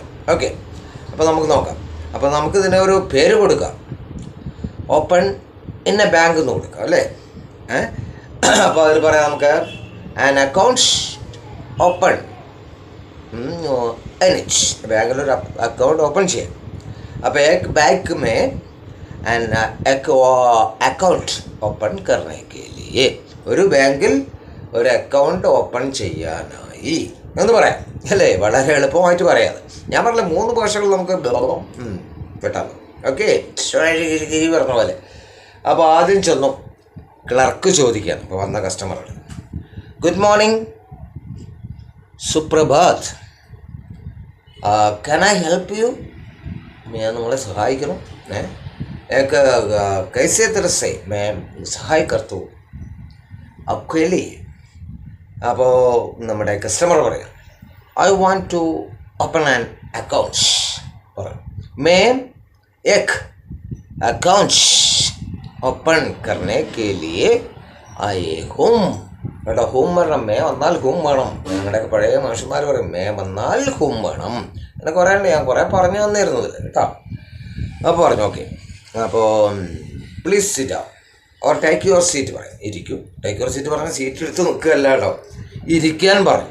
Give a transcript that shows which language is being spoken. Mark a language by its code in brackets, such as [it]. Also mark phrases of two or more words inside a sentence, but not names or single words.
[ml] ഓക്കെ, അപ്പോൾ നമുക്ക് നോക്കാം. അപ്പോൾ നമുക്കിതിനെ ഒരു പേര് കൊടുക്കാം. [en] open in a bank എന്ന് കൊടുക്കാം അല്ലേ. [ml] അപ്പോൾ അതിൽ പറയാം നമുക്ക് [en] an account open [ml] ബാങ്കിലൊരു അക്കൗണ്ട് ഓപ്പൺ ചെയ്യാം. അപ്പോൾ [hi] एक बैंक में एन अकाउंट ओपन करने के लिए [ml] ഒരു ബാങ്കിൽ ഒരു അക്കൗണ്ട് ഓപ്പൺ ചെയ്യാനായി എന്ന് പറയാം അല്ലേ. വളരെ എളുപ്പമായിട്ട് പറയാതെ ഞാൻ പറഞ്ഞ 3 ഭാഷകൾ നമുക്ക് കേട്ടാലോ. ഓക്കെ, പറഞ്ഞ പോലെ. അപ്പോൾ ആദ്യം ചെന്നു ക്ലർക്ക് ചോദിക്കുകയാണ്. അപ്പോൾ വന്ന കസ്റ്റമറാണ്. [en] good morning, [ml] സുപ്രഭാത്, [en] can I help you? [ml] ഞാൻ നിങ്ങളെ സഹായിക്കണം. [hi] कैसे तरह से मैं सहाय कर्तू आपके लिए. [ml] അപ്പോൾ നമ്മുടെ കസ്റ്റമർ പറയാം, [en] I want to open an account. [ml] പറയാം, [hi] मैं एक अकाउंट ओपन करने के लिए आए हूँ. [ml] ഇവിടെ ഹൂം വേണം. മേ വന്നാൽ ഹൂം വേണം. ഞങ്ങളുടെയൊക്കെ പഴയ മാഷന്മാർ പറയും മേ വന്നാൽ ഹൂം വേണം. അങ്ങനെ കുറേ ഉണ്ട്, ഞാൻ കുറേ പറഞ്ഞു തന്നിരുന്നത് കേട്ടോ. അപ്പോൾ പറഞ്ഞു ഓക്കെ. [en] അപ്പോൾ please sit down or take your seat പറയും. [ml] ഇരിക്കും. [en] take your seat [ml] പറഞ്ഞാൽ സീറ്റ് എടുത്ത് നിൽക്കുകയല്ല കേട്ടോ, ഇരിക്കാൻ പറഞ്ഞു.